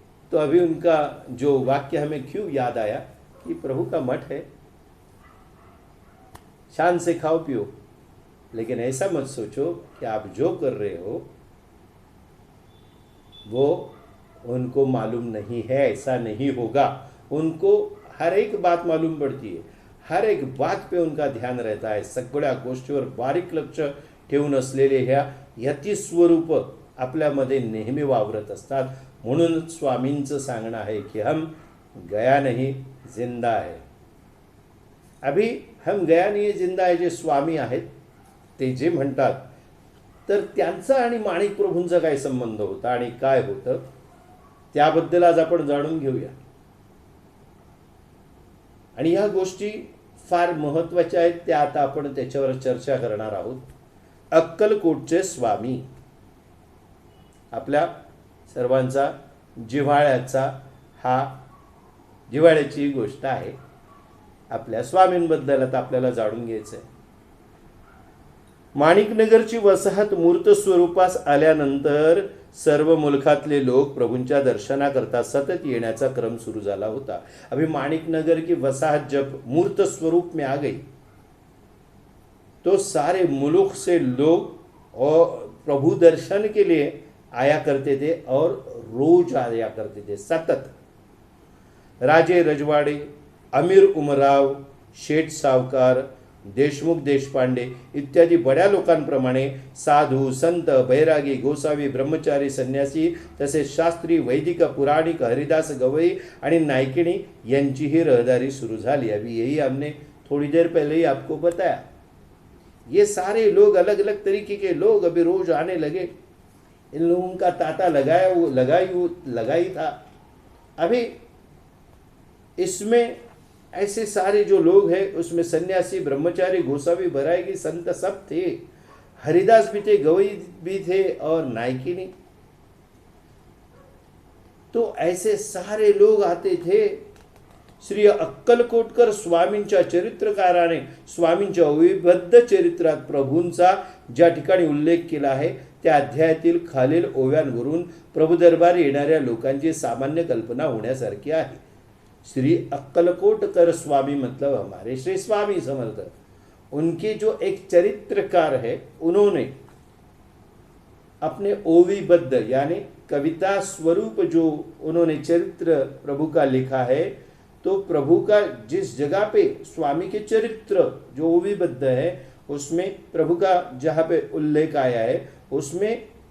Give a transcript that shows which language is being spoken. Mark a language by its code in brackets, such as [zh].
[hi] तो अभी उनका जो वाक्य हमें क्यों याद आया कि प्रभु का मठ है, शान से खाओ पियो, लेकिन ऐसा मत सोचो कि आप जो कर रहे हो वो उनको मालूम नहीं है. ऐसा नहीं होगा. उनको हर एक बात मालूम पड़ती है, हर एक बात पे उनका ध्यान रहता है. [mr] सगळ्या गोष्टीवर बारीक लक्ष ठेवून असलेले ह्या यतिस्वरूप आपल्यामध्ये नेहमी वावरत असतात. म्हणून स्वामींचं सांगणं आहे की [hi] हम गया नहीं जिंदा है. अभी हम गया नहीं जिंदा है [mr] जे स्वामी आहेत ते जे म्हणतात, तर त्यांचा आणि माणिक प्रभूंचा काय संबंध होता आणि काय होतं त्याबद्दल आज आपण जाणून घेऊया. आणि ह्या गोष्टी फार महत्त्वाच्या आहेत, त्या आता आपण त्याच्यावर चर्चा करणार आहोत. अक्कलकोटचे स्वामी आपल्या सर्वांचा जिव्हाळ्याची गोष्ट आहे. आपल्या स्वामींबद्दल आता आपल्याला जाणून घ्यायचं आहे. माणिकनगरची वसाहत मूर्त स्वरूपास आल्यानंतर सर्व मुल्कातले लोक प्रभूंच्या दर्शनाकरता सतत येण्याचा क्रम सुरू झाला होता. [hi] अभी माणिकनगर की वसाहत जब मूर्त स्वरूप में आ गई तो सारे मुल्क से लोग और प्रभु दर्शन के लिए आया करते थे और रोज आया करते थे सतत. [mr] राजे रजवाड़े, अमीर उमराव, शेठ सावकार, देशमुख देशपांडे इत्यादी बड्या लोकांप्रमाणे साधू, संत, बैरागी, गोसावी, ब्रह्मचारी, संन्यासी तसेच शास्त्री, वैदिक, पुराणिक, हरिदास, गवई आणि नायकिणी यांचीही रहदारी सुरू झाली. [hi] अभी यही हमने थोड़ी देर पहले ही आपको बताया. ये सारे लोग अलग अलग तरीके के लोग अभी रोज आने लगे. इन लोगों का तांता लगा ही था. अभी इसमें ऐसे सारे जो लोग हैं उसमें सन्यासी, ब्रह्मचारी, गोसावी, बैरागी, संत सब थे. हरिदास भी थे, गवई भी थे और नायकिनी. तो ऐसे सारे लोग आते थे. [mr] श्री अक्कलकोटकर स्वामींच्या चरित्रकाराने स्वामींच्या अविबद्ध चरित्रात प्रभूंचा ज्या ठिकाणी उल्लेख केला आहे त्या अध्यायातील खालील ओव्यांवरून प्रभू दरबार येणाऱ्या लोकांची सामान्य कल्पना होण्यासारखी आहे. [hi] श्री अक्कलकोट कर स्वामी मतलब हमारे श्री स्वामी समर्थ, उनके जो एक चरित्रकार है, उन्होंने अपने ओवीबद्ध यानी कविता स्वरूप जो उन्होंने चरित्र प्रभु का लिखा है, तो प्रभु का जिस जगह पे स्वामी के चरित्र जो ओवीबद्ध है उसमें प्रभु का जहाँ पे उल्लेख आया है, उसमें